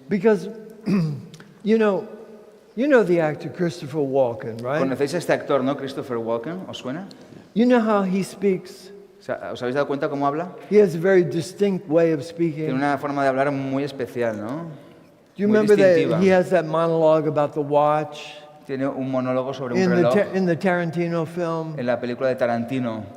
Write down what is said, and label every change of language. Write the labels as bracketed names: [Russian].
[English] Because, you know the actor Christopher Walken, right? [Spanish] ¿Conocéis a este actor, no? Christopher Walken, ¿os suena? [English] You know how he speaks? [Spanish] ¿Os habéis dado cuenta cómo habla? [English] He has a very distinct way of speaking. [Spanish] Tiene una forma de hablar muy especial, ¿no? [English] Do you remember that he has that monologue about the watch? [Spanish] Tiene un monólogo sobre un reloj. [English] In the Tarantino film. [Spanish] En la película de Tarantino.